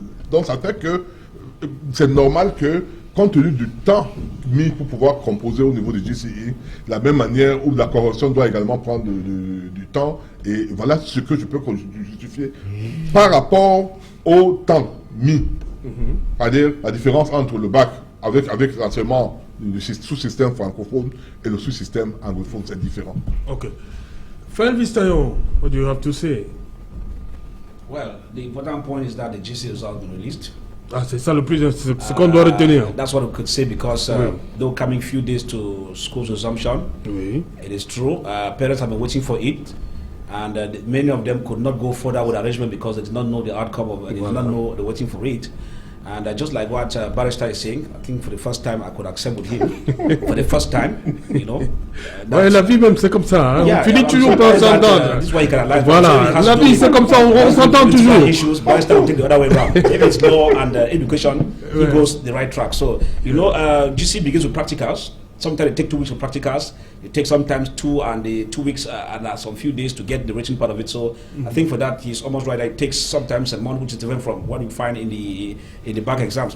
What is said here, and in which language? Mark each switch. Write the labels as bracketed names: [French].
[French] donc ça fait que c'est normal que, compte tenu du temps mis pour pouvoir composer au niveau du GCI, la même manière où la correction doit également prendre du temps. Et voilà ce que je peux justifier par rapport au temps mis. C'est-à-dire la différence entre le bac avec l'enseignement du sous-système francophone et le sous-système anglophone, c'est différent. [English] Okay. Fael Vistayon, what do you have to say? Well, the important point is that the GCI results have been released. [French] Ah, c'est ça le plus, c'est ce qu'on doit retenir. [English] That's what we could say because though coming few days to school's resumption, it is true. Parents have been waiting for it, and many of them could not go further with arrangement because they did not know the outcome of it. They did not know they're waiting for it. And just like what Barrister is saying, I think for the first time I could accept with him. For the first time, you know. [French] Ouais, la vie même c'est comme ça. Hein? On finit toujours par s'entendre. Voilà, la vie c'est comme ça, on s'entend toujours. [English] Issues, Barrister will take the other way around. If it's law and education, he goes the right track. So, you know, GC begins with practicals. Sometimes it takes 2 weeks for practicals. It takes sometimes 2 and 2 weeks and some few days to get the written part of it. So I think for that he's almost right. It takes sometimes a month, which is different from what you find in the back exams.